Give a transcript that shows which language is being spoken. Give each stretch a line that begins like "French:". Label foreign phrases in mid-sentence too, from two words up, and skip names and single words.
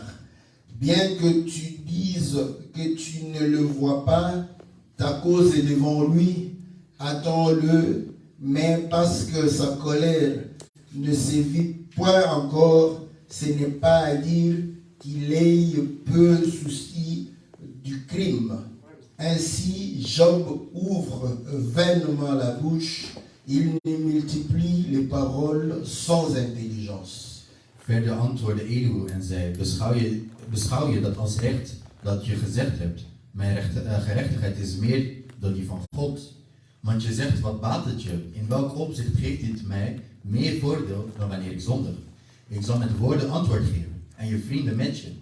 French: Bien que tu dises que tu ne le vois pas, ta cause est devant lui, attends-le, mais parce que sa colère ne sévit point encore, ce n'est pas à dire qu'il ait peu souci du crime. Ainsi, Job ouvre vainement la bouche, il multiplie les paroles sans intelligence.
Dutch: Verder antwoordde Elihu en zei, beschouw je dat als recht dat je gezegd hebt, mijn gerechtigheid is meer dan die van God. Want je zegt, wat baat het je? In welk opzicht geeft dit mij meer voordeel dan wanneer ik zondig? Ik zal met woorden antwoord geven en je vrienden met je.